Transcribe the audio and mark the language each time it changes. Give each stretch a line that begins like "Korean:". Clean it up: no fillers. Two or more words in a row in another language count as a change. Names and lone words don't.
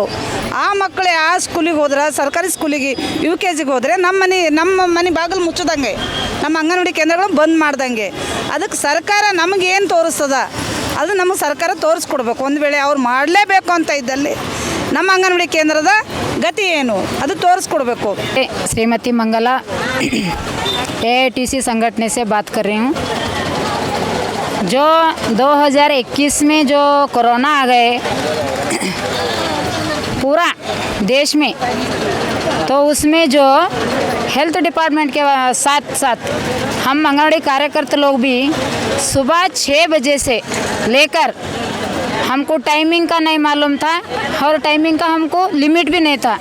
Kannada: ಆ ಮಕ್ಕಳೇ ಆ ಸ್ಕೂಲಿಗೆ ಹೋದ್ರೆ, ಸರ್ಕಾರಿ ಸ್ಕೂಲಿಗೆ UKGಗೆ ಹೋದರೆ ನಮ್ಮ ಮನೆ ಬಾಗಿಲು ಮುಚ್ಚದಂಗೆ, ನಮ್ಮ ಅಂಗನವಾಡಿ ಕೇಂದ್ರಗಳು ಬಂದ್ ಮಾಡ್ದಂಗೆ. ಅದಕ್ಕೆ ಸರ್ಕಾರ ನಮಗೇನು ತೋರಿಸ್ತದ ಅದು ನಮಗೆ ಸರ್ಕಾರ ತೋರಿಸ್ಕೊಡ್ಬೇಕು. ಒಂದು ವೇಳೆ ಅವ್ರು ಮಾಡಲೇಬೇಕು ಅಂತ ಇದ್ದಲ್ಲಿ ನಮ್ಮ ಅಂಗನವಾಡಿ ಕೇಂದ್ರದ ಗತಿ ಏನು ಅದು ತೋರಿಸ್ಕೊಡ್ಬೇಕು.
Hindi: श्रीमती मंगला AITC संगठन से बात कर रही हूँ। जो 2021 में जो कोरोना आ गए पूरा देश में, तो उसमें जो
English: health department
Hindi: के साथ साथ हम अंगनवाड़ी कार्यकर्ता लोग भी सुबह 6 बजे से लेकर हमको टाइमिंग का नहीं मालूम था और टाइमिंग का हमको लिमिट भी नहीं था।